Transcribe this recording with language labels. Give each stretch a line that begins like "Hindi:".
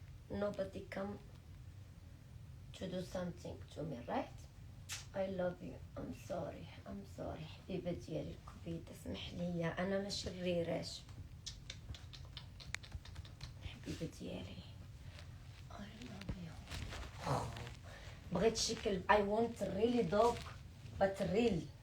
English: Nobody come to do something to me, right? I love you. I'm sorry.
Arabic: حبيبة ديالي الكبيدة، اسمح لي، انا ما شريراش. حبيبة ديالي
English: I love you.
Arabic: بغيت شي كلب.
English: I want really dog but real.